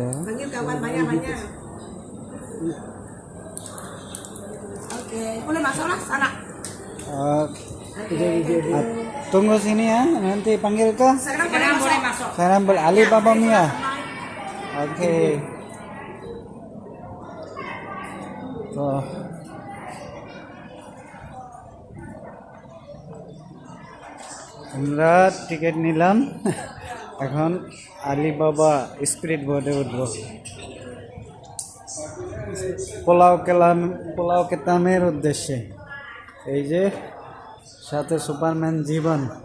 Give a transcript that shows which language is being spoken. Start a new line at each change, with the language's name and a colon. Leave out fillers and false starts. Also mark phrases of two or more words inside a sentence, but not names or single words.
Malay: panggil kawan banyak-banyak. Oke, boleh masuklah sana. Oke. Ah, tunggu sini ya, nanti panggil ke. Sekarang boleh masuk. Sekarang Ali Baba Mia. Oke. Tuh.
Bangla: আমরা টিকিট নিলাম এখন আলিবাবা স্পিরিট বোর্ডে উঠবো পোলাও কেতামের উদ্দেশ্যে এই যে সাথে সুপারম্যান জীবন